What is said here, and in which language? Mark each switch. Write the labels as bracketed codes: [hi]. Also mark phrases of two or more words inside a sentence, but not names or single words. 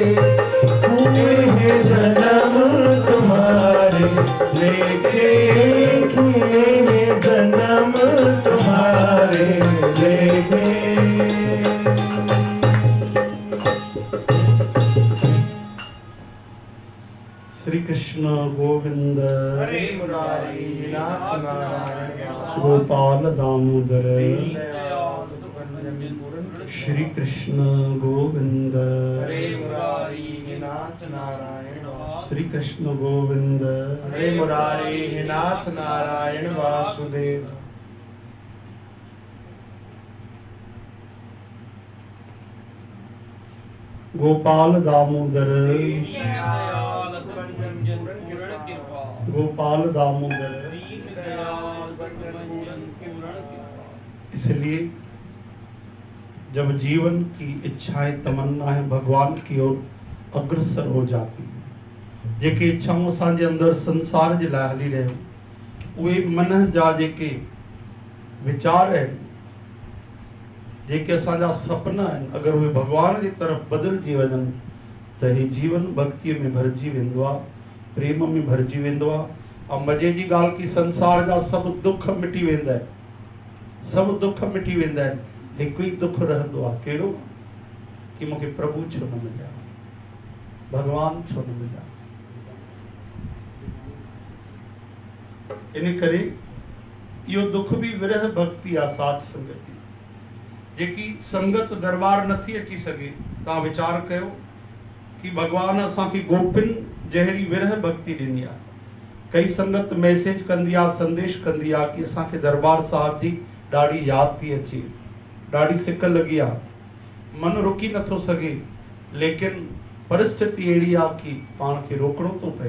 [pa] एह जन्म तुम्हारे लेके एह जन्म तुम्हारे लेके [sa] श्री कृष्ण गोविंद हरे मुरारी नाथ नारायण गोपाल दामोदर दयाल तुझ पूर्ण श्री कृष्ण गोविंद हरे मुरारी नाथ नारायण श्री कृष्ण गोविंद हरे मुरारी नाथ नारायण वासुदेव गोपाल दामोदर दयाल भंजन पूर्ण कृपा गोपाल दामोदर। दीन दयाल भंजन पूर्ण कृपा। [hi] इसलिए जब जीवन की इच्छाएं तमन्नाएं भगवान की ओर अग्रसर हो जाती हैं, [sd] जेके इच्छाऊं असांजे अंदर संसार जे लाइ हली रहियो उहे मन जा जेके विचार आहिनि, जेके असांजा सपना आहिनि, अगरि उहे भगवान जी तरफ़ बदिलजी वञनि त ही जीवन भक्तीअ में भरिजी वेंदो आहे, प्रेम में भरिजी वेंदो आहे। ऐं मज़े जी ॻाल्हि की संसार जा सभु दुख मिटी वेंदा आहिनि, सभु दुख मिटी वेंदा आहिनि। हिकु ई दुख रहंदो आहे, कहिड़ो? कि मूंखे प्रभु छो न मिलिया, भगवान छो न मिलिया। इन करे इहो दुख भी विरह भक्ति आहे, साध संगति जेकी संगत दरबार नथी अची सघे। तव्हां वीचार कयो कि भगवान असांखे गोपिन जहिड़ी विरह भक्ति ॾिनी आहे। कई संगत मैसेज कंदी आहे, संदेश कंदी आहे कि असांखे दरबार साहिब जी ॾाढी यादि थी अचे, ॾाढी सिक लगी आहे, मन रुकी नथो सघे, लेकिन परिस्थिति अहिड़ी आहे कि पाण खे रोकणो थो पए।